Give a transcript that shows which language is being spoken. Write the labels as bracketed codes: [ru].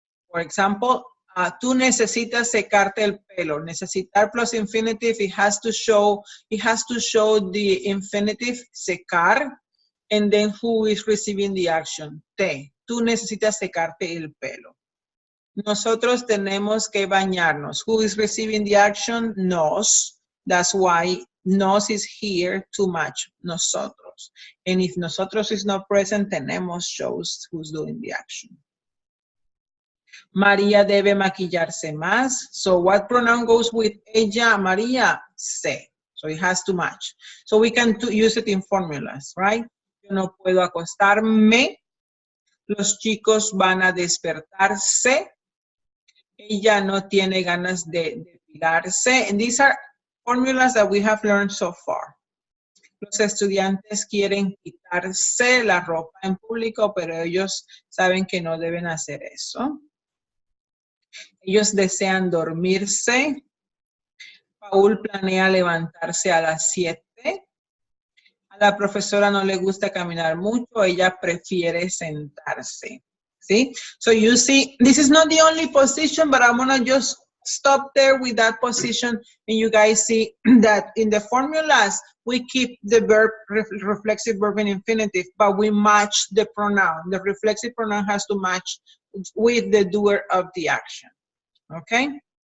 [es] For example, tú necesitas secarte el pelo. [en] Necesitar plus infinitive, it has to show the infinitive secar, and then who is receiving the action. [es] Te. Tú necesitas secarte el pelo. Nosotros tenemos que bañarnos. [en] Who is receiving the action? Nos. That's why nos is here to match nosotros. And if nosotros is not present, tenemos shows who's doing the action. [es] María debe maquillarse más. [en] So what pronoun goes with ella? María, se. So it has to match. So we can use it in formulas, right? [es] Yo no puedo acostarme. Los chicos van a despertarse. Ella no tiene ganas de depilarse. [en] And these are formulas that we have learned so far. [es] Los estudiantes quieren quitarse la ropa en público, pero ellos saben que no deben hacer eso. Ellos desean dormirse. Paul planea levantarse a las 7. A la profesora no le gusta caminar mucho, ella prefiere sentarse. [en] See? So you see, this is not the only position, but I'm gonna just stop there with that position, and you guys see that in the formulas, we keep the verb, reflexive verb in infinitive, but we match the pronoun. The reflexive pronoun has to match with the doer of the action. Okay?